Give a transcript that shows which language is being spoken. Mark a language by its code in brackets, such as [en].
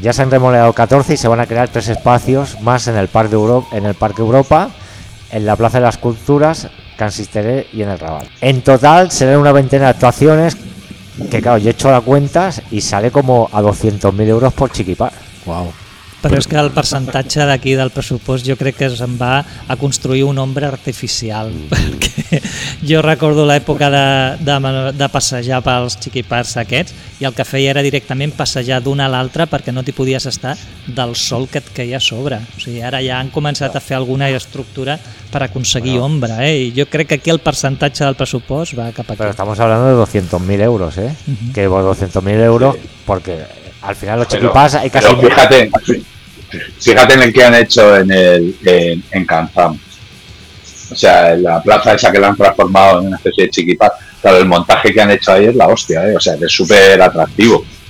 [es] Ya se han remodelado 14 y se van a crear 3 espacios más en el Parque Europa, en la Plaza de las Culturas, Cansisteré y en el Raval. En total serán una veintena de actuaciones que claro, yo he hecho las cuentas y sale como a 200.000 euros por chiquipar. Wow. [ca] Però és que el percentatge d'aquí del pressupost jo crec que se'n va a construir un ombre artificial. Perquè jo recordo l'època de passejar pels xiquipars aquests i el que feia era directament passejar d'una a l'altra perquè no t'hi podies estar del sol que et caia a sobre. O sigui, ara ja han començat a fer alguna estructura per aconseguir ombra. I jo crec que aquí el percentatge del pressupost va cap aquí. [es] Però estamos hablando de 200.000 euros, ¿eh? Uh-huh. Que 200.000 euros porque... Al final los chiquipas hay casi... Fíjate en el que han hecho en Canzam. O sea, en la plaza esa que la han transformado en una especie de chiquipas. Claro, el montaje que han hecho ahí es la hostia, ¿eh? O sea, es súper atractivo.